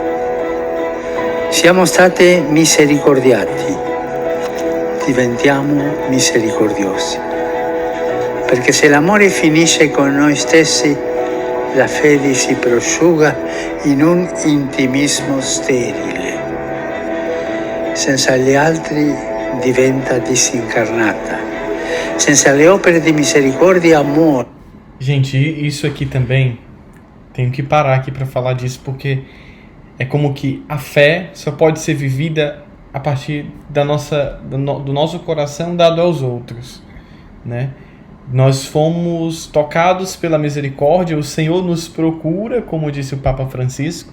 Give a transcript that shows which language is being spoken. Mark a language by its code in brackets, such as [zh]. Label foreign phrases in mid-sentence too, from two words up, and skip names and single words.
[it] Siamo stati misericordiati, diventiamo misericordiosi, perché se l'amore finisce con noi stessi, la fede si prosciuga in un intimismo sterile. Senza gli altri diventa disincarnata. Senza le opere di misericordia, amor. [pt] Gente, isso aqui também, tenho que parar aqui para falar disso, porque é como que a fé só pode ser vivida a partir do nosso coração dado aos outros, né? Nós fomos tocados pela misericórdia, o Senhor nos procura, como disse o Papa Francisco.